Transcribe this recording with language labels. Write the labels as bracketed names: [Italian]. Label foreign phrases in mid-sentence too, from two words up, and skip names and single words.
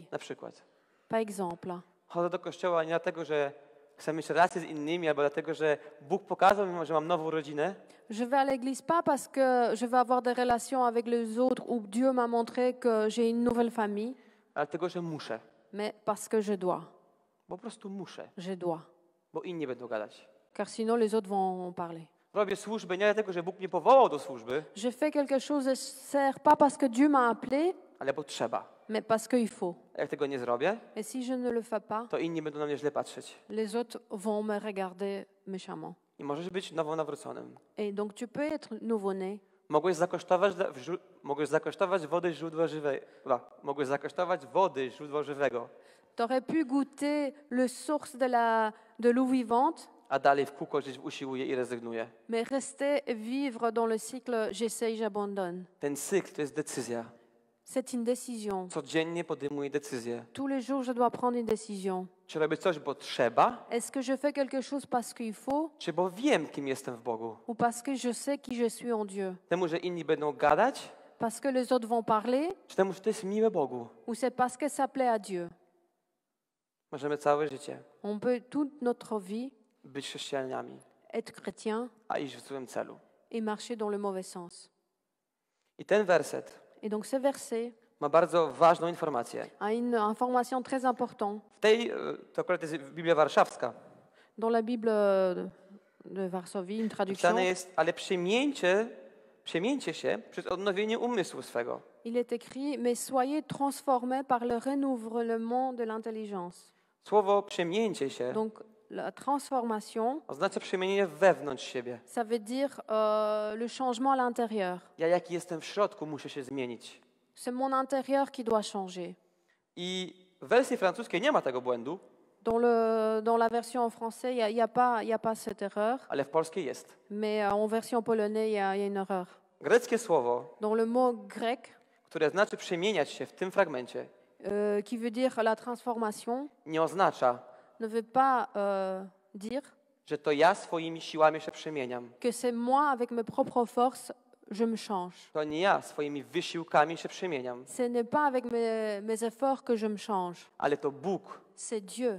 [Polish] Na przykład. [French] Par exemple, [Polish] Chodzę do kościoła nie dlatego, że chcę mieć relacje z innymi, albo dlatego, że Bóg pokazał mi, że mam nową rodzinę, [French] je vais à l'église pas parce que je vais avoir des relations avec les autres ou Dieu m'a montré que j'ai une nouvelle famille, [Polish] ale dlatego, że muszę. [French] mais parce que je dois. [Polish] Po prostu muszę, [French] Je dois. [Polish] bo inni będą gadać. [French] Car sinon, les autres vont en parler. [Polish] Robię służbę nie dlatego, że Bóg mnie powołał do służby, [French] Je fais quelque chose de sert pas parce que Dieu m'a appelé, [Polish] ale bo trzeba. [French] mais parce qu'il faut. [Polish] Jak tego nie zrobię, [French] Et si je ne le fais pas, [Polish] to inni będą na mnie źle patrzeć. [French] les autres vont me regarder méchamment. [Polish] I możesz być nowonawróconym. [French] Et donc, tu peux être nouveau-né. [Polish] Mogłeś zakosztować wody źródła żywego. Mogłeś zakosztować wody źródła żywego, [French] Tu aurais pu goûter le source de l'eau vivante, [Polish] a dalej w kółko żyć usiłuję i rezygnuję. [French] mais rester vivre dans le cycle j'essaye, j'abandonne. [Polish] Ten cykl to jest decyzja. [French] C'est une décision. [Polish] Codziennie podejmuję decyzję. [French] Tous les jours, je dois prendre une décision. [Polish] Czy robię coś, bo trzeba, [French] Est-ce que je fais quelque chose parce qu'il faut [Polish] czy bo wiem, kim jestem w Bogu. [French] ou parce que je sais qui je suis en Dieu? [Polish] Temu, że inni będą gadać, [French] Parce que les autres vont parler [Polish] czy temu, że to jest miłe Bogu. [French] ou c'est parce que ça plaît à Dieu? [Polish] Możemy całe życie [French] On peut toute notre vie [Polish] być chrześcijanami, [French] être chrétien [Polish] a iść w złym celu. [French] et marcher dans le mauvais sens. [Polish] I ten werset [French] Et donc ce verset [Polish] ma bardzo ważną informację. [French] a une information très importante. [Polish] W tej, to akurat jest Biblia Warszawska. [French] Dans la Bible de Varsovie, une traduction, [Polish] Napisane jest, ale przemieńcie się przez odnowienie umysłu swego. [French] il est écrit « Mais soyez transformés par le renouvellement de l'intelligence [Polish] Słowo przemieńcie się ». [French] Donc la transformation, [Polish] oznacza przemienienie wewnątrz siebie. [French] ça veut dire le changement à l'intérieur. [Polish] Ja, jaki jestem w środku, muszę się zmienić. [French] C'est mon intérieur qui doit changer. [Polish] I w wersji francuskiej nie ma tego błędu, [French] Dans la version en français, il y a pas cette erreur, [Polish] ale w polskiej jest. [French] mais en version polonaise, il y a une erreur. [Polish] Greckie słowo, [French] Dans le mot grec, [Polish] które znaczy przemieniać się w tym fragmencie, [French] qui veut dire la transformation, [Polish] nie oznacza, [French] ne veut pas dire [Polish] że to ja swoimi siłami się przemieniam. [French] que c'est moi, avec mes propres forces, je me change. [Polish] To nie ja swoimi wysiłkami się przemieniam, [French] Ce n'est pas avec mes efforts que je me change. [Polish] ale to Bóg [French] C'est Dieu